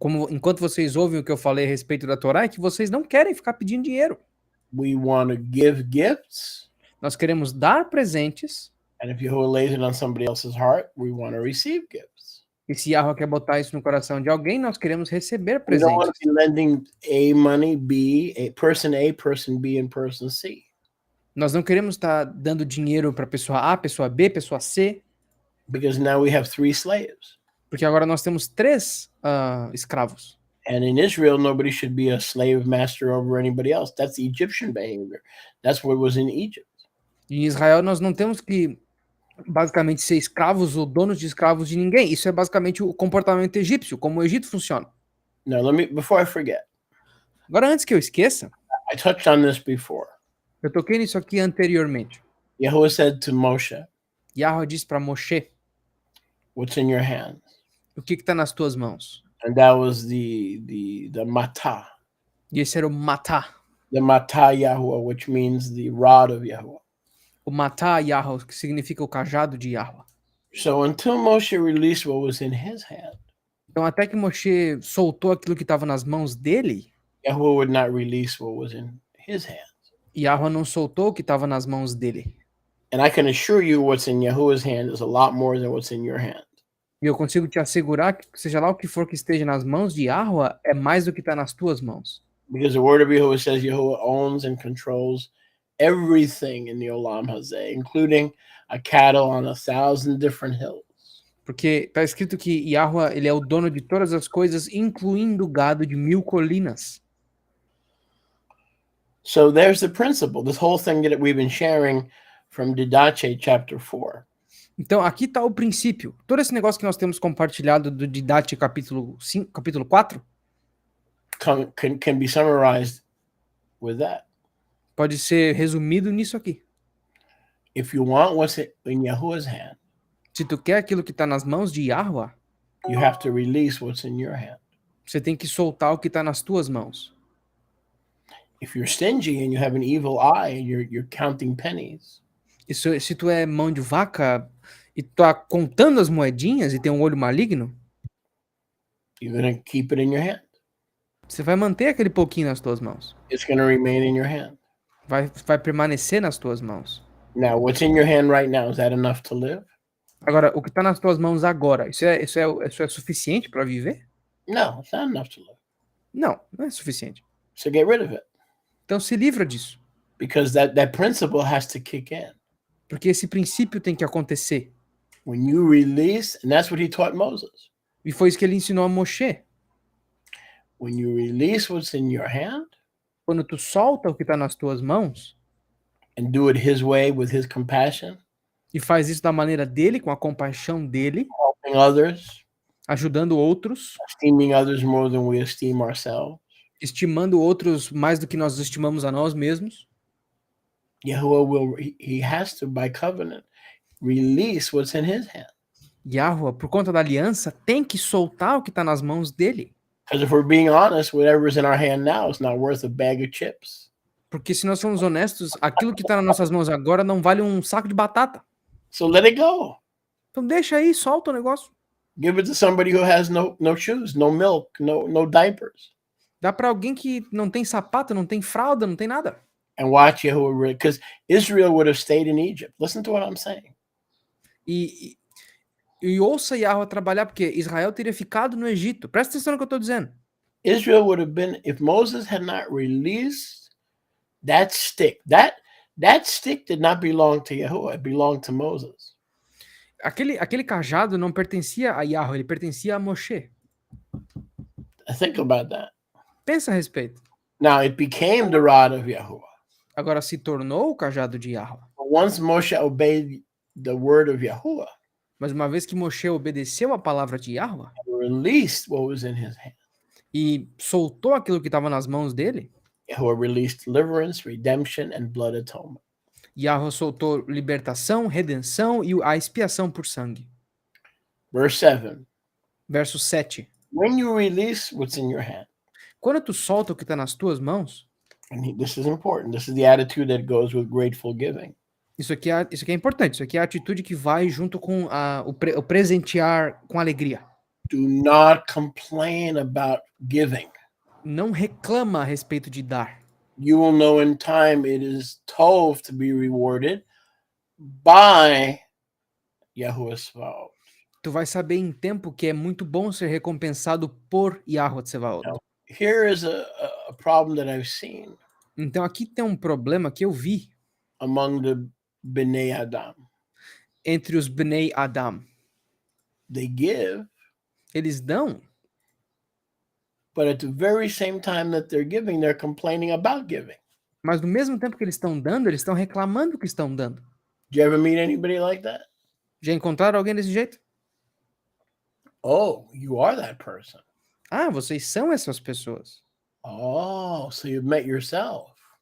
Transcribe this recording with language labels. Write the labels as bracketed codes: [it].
[pt] Enquanto vocês ouvem o que eu falei a respeito da Torá, é que vocês não querem ficar pedindo dinheiro. [en] We want to give gifts. [pt] Nós queremos dar presentes. [en] And if Yahuwah lays it on somebody else's heart, we want to receive gifts. [pt] E se Yahweh quer botar isso no coração de alguém, nós queremos receber [en] We don't want [pt] presentes. [en] to be lending A money, person B, and person C. [pt] Nós não queremos estar dando dinheiro para pessoa A, pessoa B, pessoa C, [en] Because now we have 3 slaves. [pt] porque agora nós temos 3 escravos. [en] And in Israel, nobody should be a slave master over anybody else. That's Egyptian behavior. That's what was in Egypt. [pt] E em Israel nós não temos que basicamente ser escravos ou donos de escravos de ninguém. Isso é basicamente o comportamento egípcio, como o Egito funciona. [en] Now, before I forget, [pt] Agora, antes que eu esqueça, [en] I touched on this before. [pt] eu toquei nisso aqui anteriormente. [en] Yahuwah said to Moshe, [pt] Yahweh disse para Moshe, [en] what's in your hands? [pt] o que está nas tuas mãos? [en] And that was the matah. [pt] E esse era o matá. [en] The matah Yahuwah, which means the rod of Yahuwah. [pt] O matá Yahweh, que significa o cajado de Yahweh. [en] So until Moshe released what was in his hand, [pt] Então, até que Moshe soltou aquilo que estava nas mãos dele, [en] Yahweh would not release what was in his hand. [pt] Yahweh não soltou o que estava nas mãos dele. [en] And I can assure you what's in Yahuwah's hand is a lot more than what's in your hand. [pt] E eu consigo te assegurar que, seja lá o que for que esteja nas mãos de Yahweh, é mais do que está nas tuas mãos. [en] Because the word of Yahuwah says Yahuwah owns and controls everything in the Olam Hazeh, including a cattle on 1,000 different hills. [pt] Porque está escrito que Yahweh, ele é o dono de todas as coisas, incluindo o gado de 1000 colinas. [en] So there's the principle, this whole thing that we've been sharing from Didache chapter 4. [pt] Então, aqui está o princípio. Todo esse negócio que nós temos compartilhado do Didache capítulo 5, capítulo 4, [en] Can be summarized with that. [pt] pode ser resumido nisso aqui. [en] If you want what's in Yahuwah's hand, [pt] Se tu quer aquilo que está nas mãos de Yahweh, [en] you have to release what's in your hand. [pt] você tem que soltar o que está nas tuas mãos. [en] If you're stingy and you have an evil eye and you're counting pennies, [pt] E se tu é mão de vaca e tá contando as moedinhas e tem um olho maligno, [en] you're going to keep it in your hand. [pt] você vai manter aquele pouquinho nas tuas mãos. [en] It's going to remain in your hand. [pt] Vai permanecer nas tuas mãos. [en] Now, what's in your hand right now, is that enough to live? [pt] Agora, o que está nas tuas mãos agora, isso é suficiente para viver? [en] No, it's not enough to live. [pt] Não, não é suficiente. [en] So get rid of it, [pt] Então se livra disso. [en] because that principle has to kick in. [pt] Porque esse princípio tem que acontecer. [en] When you release, and that's what he taught Moses. [pt] E foi isso que ele ensinou a Moshe. [en] When you release what's in your hand [pt] Quando tu solta o que está nas tuas mãos [en] and do it his way with his compassion, [pt] e faz isso da maneira dele, com a compaixão dele, [en] helping others, [pt] ajudando outros, [en] esteeming others more than we esteem ourselves, [pt] estimando outros mais do que nós estimamos a nós mesmos, [en] Yahuwah he has to, by covenant, release what's in his hand. [pt] Yahweh, por conta da aliança, tem que soltar o que está nas mãos dele. [en] Because if we're being honest, whatever's in our hand now is not worth a bag of chips. [pt] Porque se nós formos honestos, aquilo que está nas nossas mãos agora não vale um saco de batata. [en] So let it go. [pt] Então deixa aí, solta o negócio. [en] Give it to somebody who has no shoes, no milk, no diapers. [pt] Dá para alguém que não tem sapato, não tem fralda, não tem nada. [en] And watch Yahuwah, because Israel would have stayed in Egypt. Listen to what I'm saying. [pt] E ouça Yahweh trabalhar, porque Israel teria ficado no Egito. Presta atenção no que eu estou dizendo. [en] Israel would have been, if Moses had not released that stick, that stick did not belong to Yahuwah, it belonged to Moses. [pt] Aquele cajado não pertencia a Yahweh, ele pertencia a Moshe. [en] Think about that. [pt] Pensa a respeito. [en] Now it became the rod of Yahuwah. [pt] Agora se tornou o cajado de Yahweh. [en] But once Moshe obeyed the word of Yahuwah, [pt] Mas uma vez que Moshe obedeceu a palavra de Yahweh [en] and released what was in his hand, [pt] e soltou aquilo que estava nas mãos dele, [en] Yahuwah released deliverance, redemption, and blood atonement. [pt] Yahweh soltou libertação, redenção e a expiação por sangue. [en] Verse 7. [pt] Verso 7. [en] When you release what's in your hand, [pt] Quando tu solta o que está nas tuas mãos, [en] and this is important, this is the attitude that goes with grateful giving. [pt] isso aqui é importante, isso aqui é a atitude que vai junto com o presentear com alegria. [en] Do not complain about giving. [pt] Não reclama a respeito de dar. [en] You will know in time it is tov to be rewarded by Yahuwah Svaot. [pt] Tu vai saber em tempo que é muito bom ser recompensado por Yahweh Tsevaot. [en] Here is a problem that I've seen [pt] Então aqui tem um problema que eu vi [en] among the Bnei Adam. [pt] entre os Bnei Adam. [en] They give, [pt] Eles dão, [en] but at the very same time that they're giving, they're complaining about giving. [pt] mas no mesmo tempo que eles estão dando, eles estão reclamando que estão dando. [en] Do you ever meet anybody like that? [pt] Já encontraram alguém desse jeito? [en] Oh, you are that person. [pt] Ah, vocês são essas pessoas. [en] Oh, so you've met yourself.